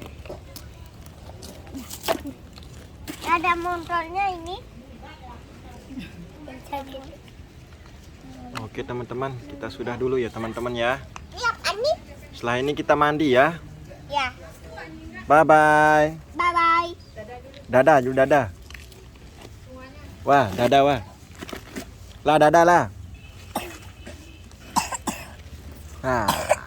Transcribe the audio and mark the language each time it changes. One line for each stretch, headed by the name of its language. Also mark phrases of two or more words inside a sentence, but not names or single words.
Indonesian: Ada motornya ini. Oke teman-teman, kita sudah dulu ya teman-teman ya. Lihat ini. Setelah ini kita mandi ya. Ya.
English: Bye bye. Bye bye.
Indonesian: Dadah, dulu dadah. Wah, dadah wah. Lah dadah lah. Nah.